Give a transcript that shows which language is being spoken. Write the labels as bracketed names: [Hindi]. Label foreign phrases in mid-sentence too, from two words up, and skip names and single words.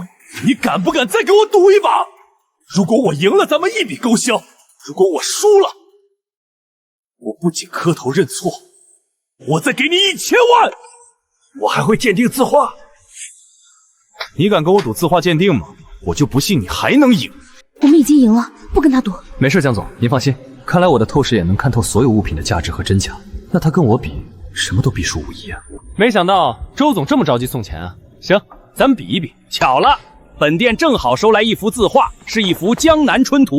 [Chinese] 你敢不敢再給我賭一把？如果我贏了，咱們一筆勾銷；如果我輸了，我不僅磕頭認錯，我再給你1000萬，我還會鑑定字畫。你敢跟我賭字畫鑑定嗎？我就不信你還能贏。我們已經贏了，不跟他賭。沒事，江總，您放心。看來我的透視眼能看透所有物品的價值和真假，那他跟我比，什麼都必輸無疑啊！沒想到周總這麼着急送錢啊！行，咱們比一比。巧了，本店正好收來一幅字畫，是一幅《江南春圖》。